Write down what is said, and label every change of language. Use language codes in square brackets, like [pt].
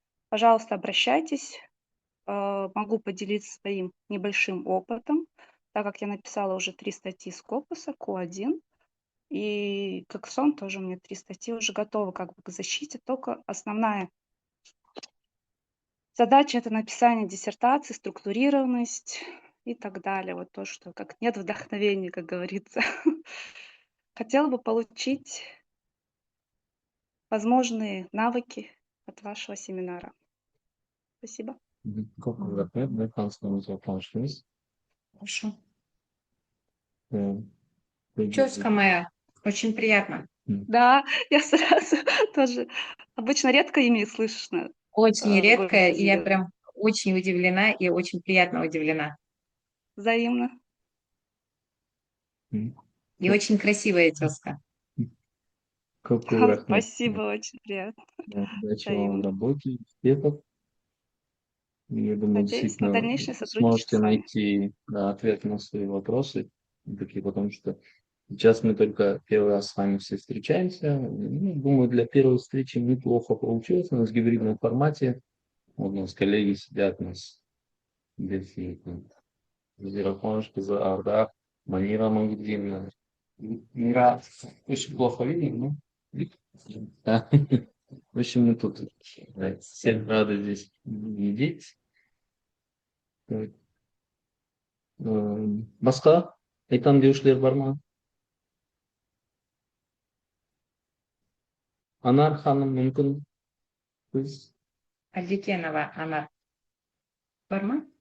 [ru] Пожалуйста, обращайтесь. Могу поделиться своим небольшим опытом, так как я написала уже 3 статьи Scopus, Q1, и как сон тоже у меня 3 статьи уже готовы к защите, только основная задача — это написание диссертации, структурированность и так далее. Вот то, что как нет вдохновения, как говорится. Хотела бы получить возможные навыки от вашего семинара. Спасибо. [kk] Көп рахмет, мы таныстығымызға қуаныштымыз. [ru] Хорошо. Тезка моя, очень приятно. Да, я сразу тоже обычно редко имя слышно. Очень редко, и я прям очень удивлена и очень приятно удивлена. Взаимно. И очень красивая тезка. Спасибо, очень приятно. Удачи вам в работе, успехов. Я думаю, Надеюсь на дальнейшее действительно сотрудничество с вами. найти ответ на свои вопросы, такие, потому что сейчас мы только первый раз с вами все встречаемся. Думаю, для первой встречи неплохо получилось. У нас в гибридном формате. Вот у нас коллеги сидят, у нас Зираконушка, Арда, Манира Магудина. Мира очень плохо видно, ну? Да. В общем, мы тут всем рады здесь видеть. [kk] Басқа айтам деушілер бар ма? Анар ханым, мүмкін сіз? Алдекенова Анар. Бар ма?